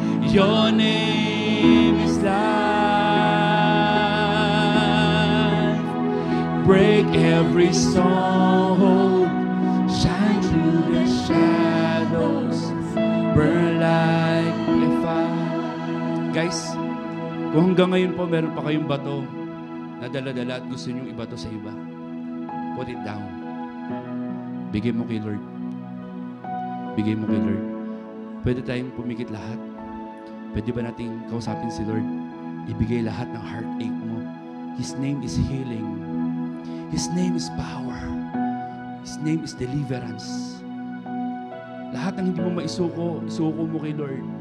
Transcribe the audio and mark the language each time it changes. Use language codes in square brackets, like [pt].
[en] Your name is life. Break every stronghold. Shine through the shadows. Burn like a fire. [tl] Guys, kung hanggang ngayon po meron pa kayong bato na dala-dala at gusto niyong ibato sa iba, [en] put it down. [tl] Bigay mo kay Lord. Bigay mo kay Lord. Pwede tayong pumikit lahat. Pwede ba nating kausapin si Lord? Ibigay lahat ng heartache mo. [en] His name is healing. His name is power. His name is deliverance. [tl] Lahat ng hindi mo maisuko, isuko mo kay Lord.